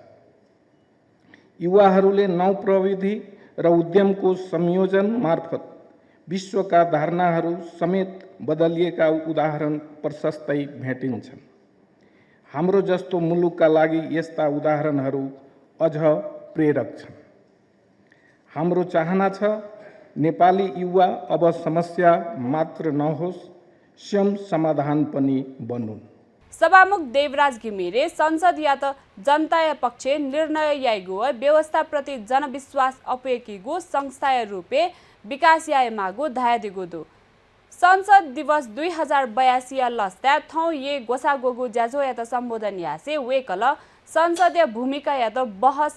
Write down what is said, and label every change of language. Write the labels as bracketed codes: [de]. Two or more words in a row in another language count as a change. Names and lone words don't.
[ne] युवाहरूले नौ प्रविधि र उद्यमको संयोजन मार्फत विश्वका धारणाहरू समेत बदलिएका उदाहरण प्रशस्तै भेटिन्छन्। हाम्रो जस्तो मुलुकका लागि यस्ता उदाहरणहरू अझ प्रेरक छन्। हाम्रो चाहना छ नेपाली युवा अब समस्या मात्र नहोस्, स्वयं समाधान पनि बनुन्। [new] सभामुख देवराज घिमिरे संसद या त जनताय पक्षे निर्णय याइगो व्यवस्थाप्रति जनविश्वास अपेकिगो संस्थाय रूपे विकास याय मागो धायदिगो दो संसद दिवस 2082 लस्ता थौ ये गोसागोगो ज्याजो या त सम्बोधन यासे वेकल संसदीय भूमिका या त बहस